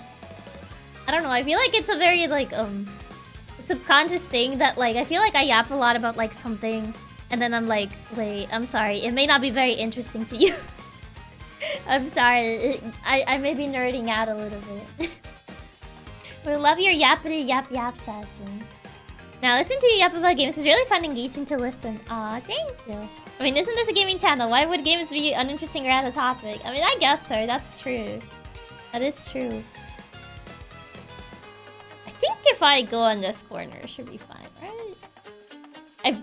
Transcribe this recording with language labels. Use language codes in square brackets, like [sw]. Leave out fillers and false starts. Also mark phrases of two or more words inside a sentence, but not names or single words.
[en] I don't know, I feel like it's a very like subconscious thing that like I feel like I yap a lot about like something and then I'm like, wait, I'm sorry, it may not be very interesting to you. I'm sorry, I may be nerding out a little bit. We love your yappity yap yap session. Now listen to you yap about games. It's really fun and engaging to listen. Aw, thank you. I mean, isn't this a gaming channel? Why would games be uninteresting or out of topic? I mean, I guess so. That's true. That is true. I think if I go on this corner, it should be fine, right?